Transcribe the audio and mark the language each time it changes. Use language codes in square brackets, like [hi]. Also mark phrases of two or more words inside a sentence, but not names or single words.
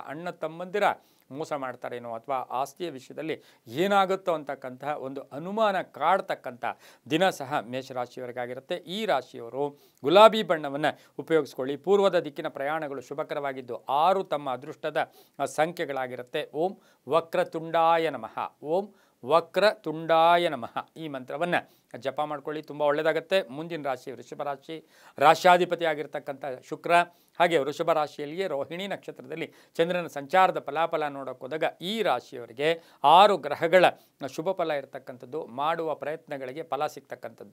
[kn] ಅಣ್ಣ ತಮ್ಮಂದಿರ ಮೋಸ ಮಾಡ್ತಾರೇನೋ ಅಥವಾ ಆಸ್ತಿಯ ವಿಷಯದಲ್ಲಿ ಏನಾಗುತ್ತೋ ಅಂತಕ್ಕಂತಹ ಒಂದು ಅನುಮಾನ ಕಾಡ್ತಕ್ಕಂಥ ದಿನ ಸಹ ಮೇಷರಾಶಿಯವರಿಗಾಗಿರುತ್ತೆ. ಈ ರಾಶಿಯವರು ಗುಲಾಬಿ ಬಣ್ಣವನ್ನು ಉಪಯೋಗಿಸ್ಕೊಳ್ಳಿ. ಪೂರ್ವದ ದಿಕ್ಕಿನ ಪ್ರಯಾಣಗಳು ಶುಭಕರವಾಗಿದ್ದು 6 ತಮ್ಮ ಅದೃಷ್ಟದ ಸಂಖ್ಯೆಗಳಾಗಿರುತ್ತೆ. [sa] ಓಂ ವಕ್ರತುಂಡಾಯ ನಮಃ, ಓಂ ವಕ್ರತುಂಡಾಯ ನಮಃ [kn] ಈ ಮಂತ್ರವನ್ನು ಜಪ ಮಾಡ್ಕೊಳ್ಳಿ, ತುಂಬ ಒಳ್ಳೆಯದಾಗುತ್ತೆ. ಮುಂದಿನ ರಾಶಿ ವೃಷಭ ರಾಶಿ, ರಾಶ್ಯಾಧಿಪತಿ ಆಗಿರ್ತಕ್ಕಂಥ ಶುಕ್ರ, ಹಾಗೆ ವೃಷಭ ರಾಶಿಯಲ್ಲಿಯೇ ರೋಹಿಣಿ ನಕ್ಷತ್ರದಲ್ಲಿ ಚಂದ್ರನ ಸಂಚಾರದ ಫಲಾಫಲ ನೋಡೋಕೆ ಹೋದಾಗ ಈ ರಾಶಿಯವರಿಗೆ 6 ಗ್ರಹಗಳ ಶುಭ ಫಲ ಇರತಕ್ಕಂಥದ್ದು, ಮಾಡುವ ಪ್ರಯತ್ನಗಳಿಗೆ ಫಲ ಸಿಗ್ತಕ್ಕಂಥದ್ದು.